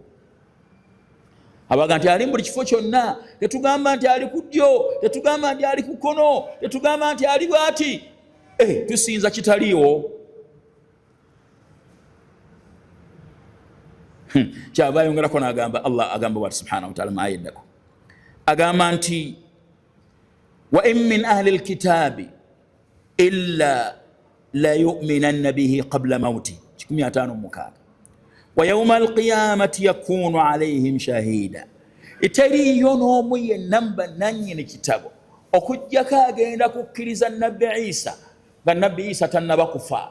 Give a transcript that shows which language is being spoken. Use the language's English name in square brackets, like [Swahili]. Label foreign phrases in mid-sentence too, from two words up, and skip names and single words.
[Ganda] Abaga nti ali mu buli kifo kyonna, tetugamba nti ali ku ddyo, tetugamba nti ali ku kkono, tetugamba nti ali bw'ati. Tusinza kitaliiwo. Kyava ayongerako n'agamba, Allah agamba bw'ati [Arabic] سبحانه وتعالى [Ganda] mu aya eddako, agamba nti [Arabic] وإن من أهل الكتاب إلا ليؤمنن به قبل موت 15:6 ويوم القيامة يكون عليهم شهيدا. [Ganda] Eteriyo n'omu yenna bannannyini kitabo okujjako agenda kukkiriza Nabi Isa nga Nabi Isa tannaba kufa.